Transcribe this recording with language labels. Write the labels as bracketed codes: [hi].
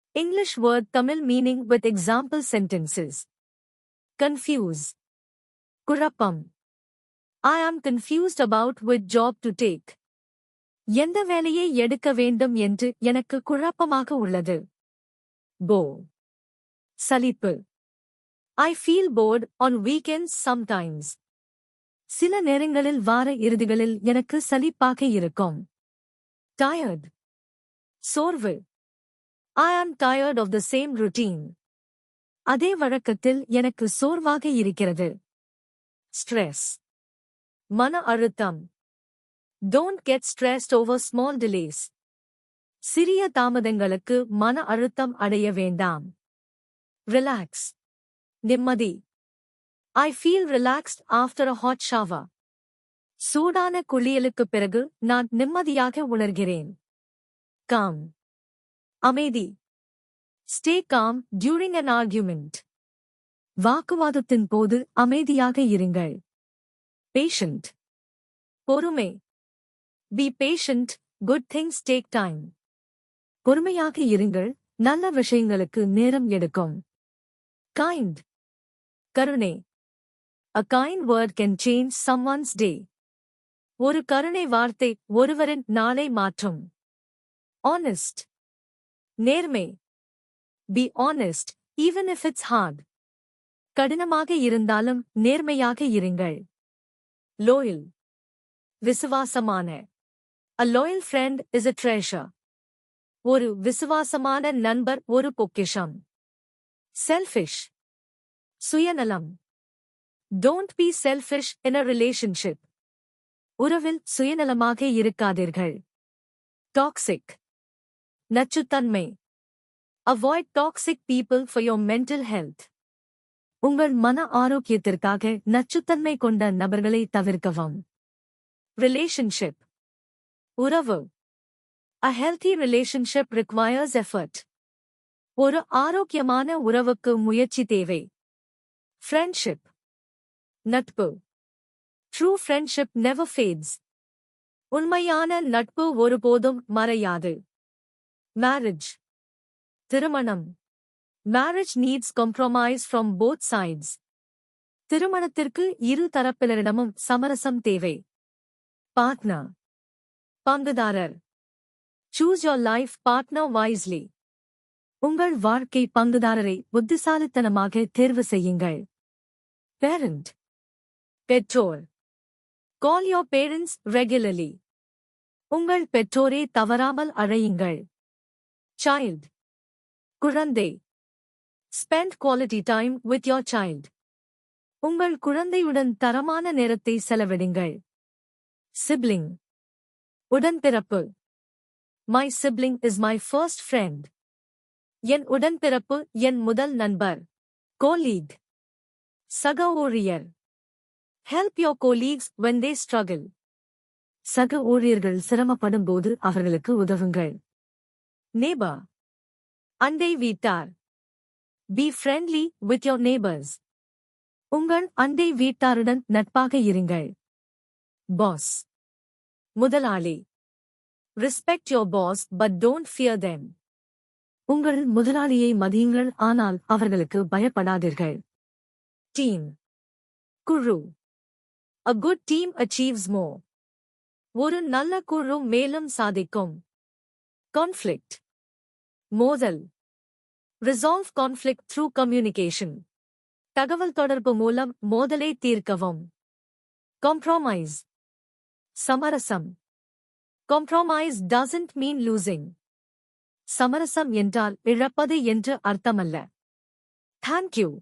[en] English word Tamil meaning with example sentences. Confuse. Kurappam. I am confused about which job to take. [ta] எந்த வேலையை எடுக்க வேண்டும் என்று எனக்கு குழப்பமாக உள்ளது. [en] Bore. சலிப்பு. I feel bored on weekends sometimes. [ta] சில நேரங்களில் வார இறுதிகளில் எனக்கு சலிப்பாக இருக்கும். [en] Tired. சோர்வு. I am tired of the same routine. [ta] அதே வழக்கத்தில் எனக்கு சோர்வாக இருக்கிறது. Stress. மன அழுத்தம். [en] Don't get stressed over small delays. [ta] சிறிய தாமதங்களுக்கு மன அழுத்தம் அடைய வேண்டாம். [en] Relax. நிம்மதி. I feel relaxed after a hot shower. [ta] சூடான குளியலுக்குப் பிறகு நான் நிம்மதியாக உணர்கிறேன். [en] Calm. அமைதி. Stay calm during an argument. [ta] வாக்குவாதத்தின் போது அமைதியாக இருங்கள். [en] Patient. பொறுமை. Be patient, good things take time. [ta] பொறுமையாக இருங்கள், நல்ல விஷயங்களுக்கு நேரம் எடுக்கும். [en] Kind. கருணை. A kind word can change someone's day. [ta] ஒரு கருணை வார்த்தை ஒருவரின் நாளை மாற்றும். [en] Honest. நேர்மை. Be honest, even if it's hard. [ta] கடினமாக இருந்தாலும் நேர்மையாக இருங்கள். [en] Loyal. விசுவாசமான. A loyal friend is a treasure. [ta] ஒரு விசுவாசமான நண்பர் ஒரு பொக்கிஷம். [en] Selfish. சுயநலம். Don't be selfish in a relationship. [ta] உறவில் சுயநலமாக இருக்காதீர்கள். [en] Toxic. நச்சுத்தன்மை. Avoid toxic people for your mental health. [ta] உங்கள் மன ஆரோக்கியத்திற்காக நச்சுத்தன்மை கொண்ட நபர்களை தவிர்க்கவும். [en] Relationship. உறவு. A healthy relationship requires effort. [ta] ஒரு ஆரோக்கியமான உறவுக்கு முயற்சி தேவை. [en] Friendship. நட்பு. True friendship never fades. [ta] உண்மையான நட்பு ஒருபோதும் மறையாது. Marriage. திருமணம். [en] Marriage needs compromise from both sides. [ta] திருமணத்திற்கு இரு தரப்பினரிடமும் சமரசம் தேவை. [en] Partner. பங்குதாரர். Choose your life partner wisely. [ta] உங்கள் வாழ்க்கை பங்குதாரரை புத்திசாலித்தனமாக தேர்வு செய்யுங்கள். [en] Parent. பெற்றோர். Call your parents regularly. [ta] உங்கள் பெற்றோரை தவறாமல் அழையுங்கள். [en] Child. குழந்தை. Spend quality time with your child. [ta] உங்கள் குழந்தையுடன் தரமான நேரத்தை செலவிடுங்கள். [en] Sibling. உடன்பிறப்பு. My sibling is my first friend. [ta] என் உடன்பிறப்பு என் முதல் நண்பர். [en] Colleague. சக ஊழியர். Help your colleagues when they struggle. [ta] சக ஊழியர்கள் சிரமப்படும் போது அவர்களுக்கு உதவுங்கள். Neighbor. அண்டை வீட்டார். [en] Be friendly with your neighbors. [ta] உங்கள் அண்டை வீட்டாருடன் நட்பாக இருங்கள். [en] Boss. முதலாளி. Respect your boss but don't fear them. [ta] உங்கள் முதலாளியை மதியுங்கள் ஆனால் அவர்களுக்கு பயப்படாதீர்கள். [en] Team. குழு. A good team achieves more. [ta] ஒரு நல்ல குழு மேலும் சாதிக்கும். [en] Conflict. மோதல். Resolve conflict through communication. [ta] தகவல் தொடர்பு மூலம் மோதலை தீர்க்கவும். [en] Compromise. சமரசம். Compromise doesn't mean losing. [ta] சமரசம் என்றால் இழப்பது என்று அர்த்தமல்ல. [en] Thank you.